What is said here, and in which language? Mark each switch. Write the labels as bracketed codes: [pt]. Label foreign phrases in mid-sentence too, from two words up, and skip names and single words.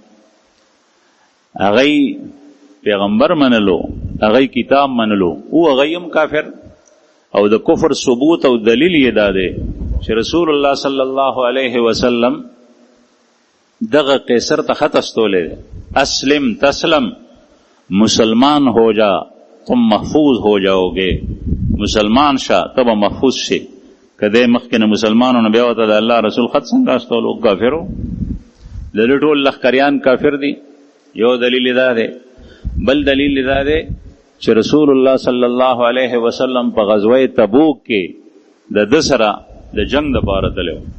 [ps] هغې پیغمبر منلو، هغې کتاب منلو، او هغې هم کافر. او د کفر ثبوت او دلیل یې دا دی چې رسول الله [ar] صلی الله علیه وسلم [ps] دغه قیصر ته خط استولی دی، [ar] اسلم تسلم، [ur] مسلمان ہو جا تم محفوظ ہو جاؤ گے، [ps] مسلمان شا تب محفوظ شي. [ur] کدی مخکې نه مسلمانانو بیا ورته د الله رسول خط څنګه استولو؟ کافرو. د دې ټول لښکریان کافر دي. یو دلیل دا دی. بل دلیل دا دی چې رسول الله [ar] صلی الله علیه وسلم [ur] په غزوه تبوک کې د ده سره د جنگ دپاره تللی و.